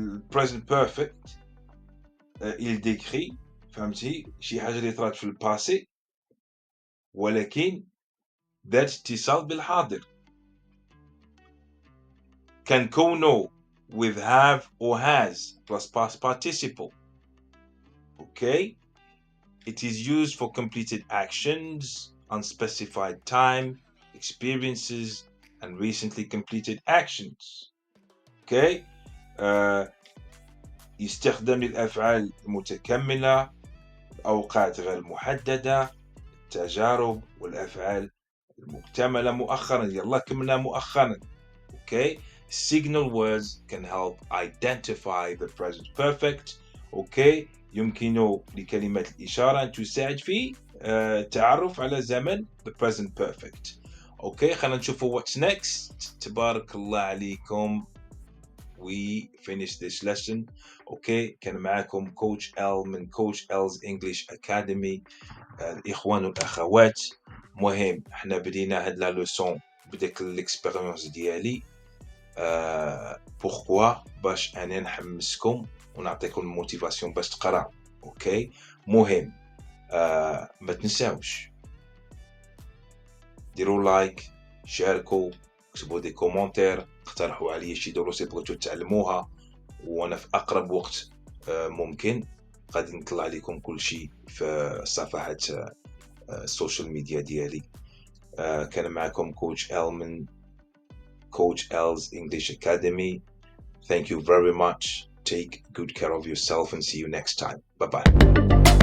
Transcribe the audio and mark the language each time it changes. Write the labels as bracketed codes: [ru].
[ar] present perfect [fr] il décrit [ar] فهمتي شي حاجة اللي طرات في الباسي ولكن ذات اتصال بالحاضر. كنكونو with have or has plus past participle. Okay. [en] It is used for completed actions, unspecified time, experiences, and recently completed actions. Okay. [ar] يستخدم للأفعال المتكملة، الأوقات غير محددة، التجارب، والأفعال المكتملة مؤخرا. يلا كملنا مؤخرا. Okay. [en] Signal words can help identify the present perfect. Okay. [ar] يمكن لكلمة الإشارة أن تساعد في التعرف على زمن the present perfect. [en] Okay. [ar] خلينا نشوفوا [en] what's next. [ar] تبارك الله عليكم. [en] We finished this lesson. Okay. [ar] كان معكم [en] Coach L من Coach L's English Academy. [ar] الإخوان والأخوات. مهم احنا بدينا هاد لا لوسون بديك الاكسبيريونس ديالي. بوركوا باش انا نحمسكم ونعطيكم الموتيفاسيون باش تقرا. اوكي. مهم ما تنساوش ديروا لايك، شاركوا، اكتبوا دي كومونتير، اقترحوا عليا شي دروس بغيتو تعلموها، وانا في اقرب وقت ممكن غادي نطلع لكم كل شيء في صفحات السوشيال ميديا ديالي. كان معكم كوتش ال من Coach L's English Academy. [en] Thank you very much. Take good care of yourself and see you next time. Bye-bye.